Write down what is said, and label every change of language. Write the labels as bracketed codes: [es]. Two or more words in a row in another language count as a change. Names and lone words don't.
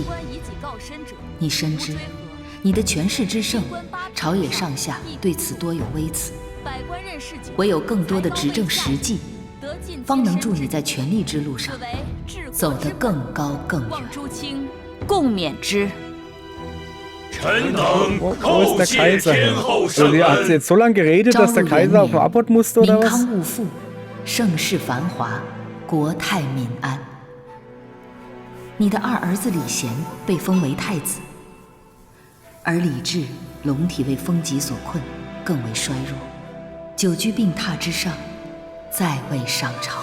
[zh] 你深知，你的权势之盛，朝野上下对此多有微词。唯有更多的执政实际，方能助你在权力之路上走得更高更远。诸卿共勉之。臣等叩谢天后圣恩。 [de] Hat sie jetzt so lange geredet, dass der Kaiser auf den Abbott musste, oder [zh] 民 [de] was? [zh] 康物富，盛世繁华，国泰民安。你的二儿子李贤被封为太子，而李治龙体为风疾所困，更为衰弱，久居病榻之上，再未上朝。